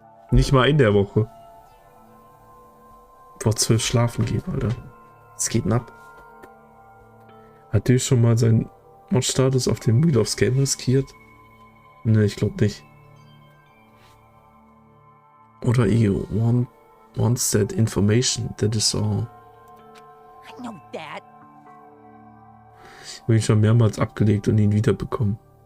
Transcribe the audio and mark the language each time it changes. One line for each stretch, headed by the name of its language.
German: Nicht mal in der Woche. Vor 12 schlafen gehen, Alter. Was geht denn ab? Hat der schon mal seinen Mod-Status auf dem Wheel of Game riskiert? Ne, ich glaube nicht.
English: Oder Ego wants that information, that is all. I know that.
German: Ich habe ihn schon mehrmals abgelegt und ihn wiederbekommen.